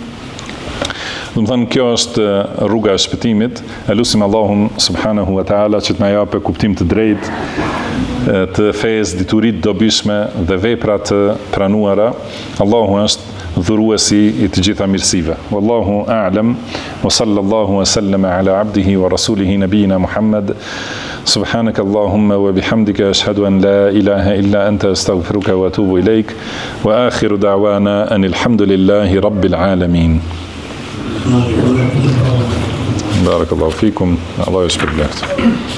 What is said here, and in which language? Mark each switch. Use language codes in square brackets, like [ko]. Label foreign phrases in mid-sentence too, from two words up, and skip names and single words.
[sq] Do të thënë kjo është rruga e shpëtimit. Elusim Allahun [ar] سبحانه وتعالى [sq] që të na japë kuptim të drejtë të fesë, diturit dobishme dhe vepra të pranuara. Allahu është dhuruesi i të gjitha mirësive. [ar] والله أعلم وصلى الله وسلم على عبده ورسوله نبينا محمد. سبحانك اللهم وبحمدك أشهد أن لا إله إلا أنت أستغفرك وأتوب إليك وآخر دعوانا أن الحمد لله رب العالمين. بارك الله فيكم. الله يشكر لك.